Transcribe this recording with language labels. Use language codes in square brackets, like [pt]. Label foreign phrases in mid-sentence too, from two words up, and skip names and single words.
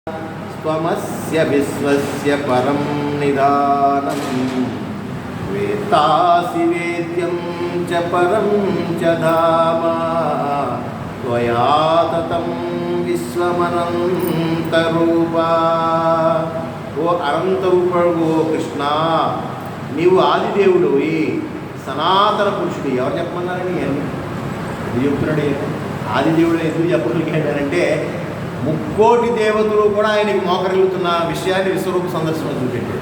[sa] त्वमस्य विश्वस्य परं निधानं वेत्तासि वेद्यं च परं च धाम त्वया ततं విశ్వమనంతరూపా. [te] ఓ అనంతరూపుడు ఓ కృష్ణ, నీవు ఆదిదేవుడివి, సనాతన పురుషుడు. ఎవరు చెప్పమన్నారని ఎందుకు చెప్తున్నాడు? ఆదిదేవుడు ఎందుకు చెప్పగలిగాడంటే ముక్కోటి దేవతలు కూడా ఆయనకి మోకరిల్లుతున్న విషయాన్ని విశ్వరూప సందర్శన చూపెట్టాడు.